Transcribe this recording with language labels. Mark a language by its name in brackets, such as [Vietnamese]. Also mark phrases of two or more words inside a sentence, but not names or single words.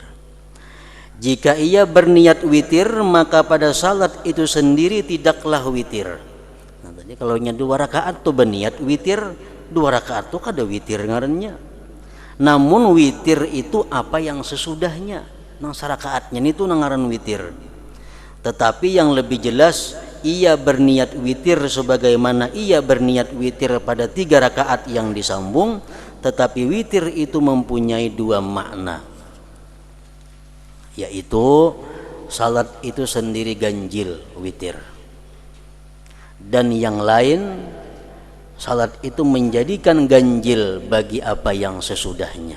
[Indonesian] Jika ia berniat witir, maka pada salat itu sendiri tidaklah witir. [Banjar] Nah, tadi kalau nya 2 rakaat tuh berniat witir, 2 rakaat tuh kada witir ngarannya. [Indonesian] Namun witir itu apa yang sesudahnya, [Banjar] nang sarakaatnya itu nang ngaran witir. [Indonesian] Tetapi yang lebih jelas, ia berniat witir sebagaimana ia berniat witir pada 3 rakaat yang disambung, tetapi witir itu mempunyai 2 makna, yaitu salat itu sendiri ganjil witir, dan yang lain salat itu menjadikan ganjil bagi apa yang sesudahnya.